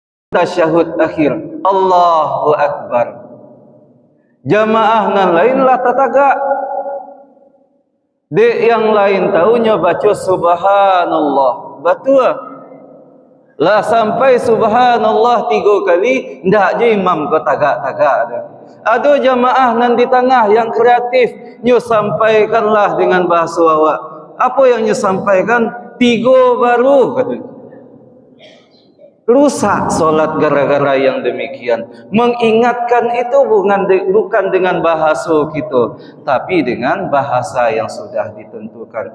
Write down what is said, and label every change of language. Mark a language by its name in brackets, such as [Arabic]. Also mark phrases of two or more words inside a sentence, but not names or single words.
[Minangkabau] tasyahud akhir [Arabic] الله أكبر. [Minangkabau] Jamaah nan lain lah tataga. [Indonesian] Dek yang lain tahunya baca subhanallah. [Minangkabau] Betul lah sampai subhanallah 3 kali, ndak je imam ko tagak-tagak dah. Ada jamaah nan di tengah yang kreatif, nyo sampaikanlah dengan bahasa awak. Apa yang nyo sampaikan? 3 baru kata. [Indonesian] Rusak solat gara-gara yang demikian. Mengingatkan itu bukan dengan bahasa kita, tapi dengan bahasa yang sudah ditentukan.